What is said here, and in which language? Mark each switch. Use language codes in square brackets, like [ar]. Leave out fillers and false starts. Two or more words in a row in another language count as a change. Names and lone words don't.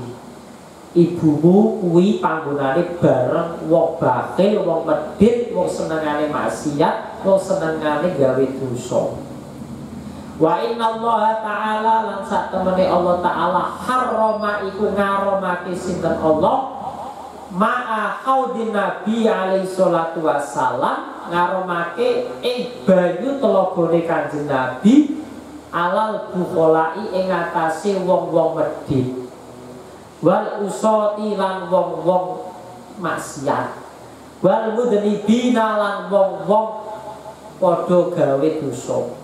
[jv] Ibumu kuwi panggonane bareng wong bakhil, wong medhit, wong senengane maksiat, wong senengane gawe dosa. [ar] Wa innallaha ta'ala [jv] lan sak temene Allah ta'ala harrama iku ngaromake sinten [ar] Allah ma'a haudin Nabi alaihi salatu wassalam [jv] ngaromake ing banyu telagane Kanjeng Nabi [ar] alal bukholai [jv] ing atase wong-wong medhit [ar] wal usati [jv] lan wong-wong maksiat [ar] wal mudnibina [jv] lan wong-wong padha gawe dosa.